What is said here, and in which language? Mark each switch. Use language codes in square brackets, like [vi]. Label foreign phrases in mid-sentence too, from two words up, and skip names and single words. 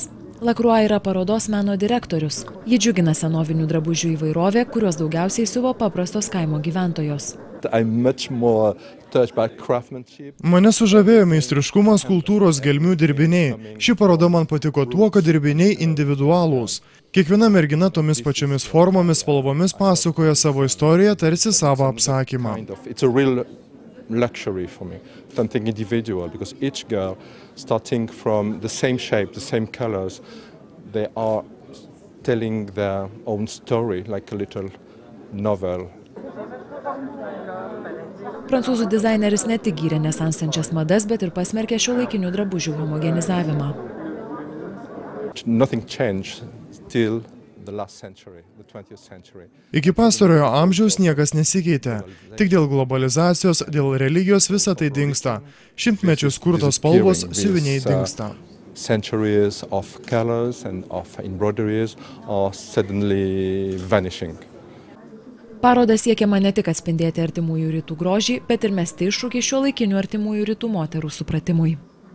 [lt] Lacroix yra parodos meno direktorius. Ji džiugina senovinių drabužių įvairovė, kuriuos daugiausiai siuvo paprastos kaimo gyventojos. Mane sužavėjo meistriškumas, kultūros gelmių dirbiniai. Ši paroda man patiko tuo, kad dirbiniai individualūs. Kiekviena mergina tomis pačiomis formomis, spalvomis pasakoja savo istoriją, tarsi savo apsakymą. [en] Luxury for me, something individual, because each girl, starting from the same shape, the same colors, they are telling their own story, like a little novel. [lt] Prancūzų dizaineris ne tik gyrė nesenstančias madas, bet ir pasmerkė šiuolaikinių drabužių homogenizavimą. [en] Nothing changed till the last century, the 20th century. [lt] Iki pastarojo amžiaus niekas nesikeitė. Tik dėl globalizacijos, dėl religijos visa tai dingsta. Šimtmečius kurtos spalvos, siuviniai dingsta. [en] Centuries of colors and of embroideries are suddenly vanishing. [lt] Paroda siekiama ne tik atspindėti artimųjų rytų grožį, bet ir mesti iššūkį šiuolaikinių artimųjų rytų moterų supratimui.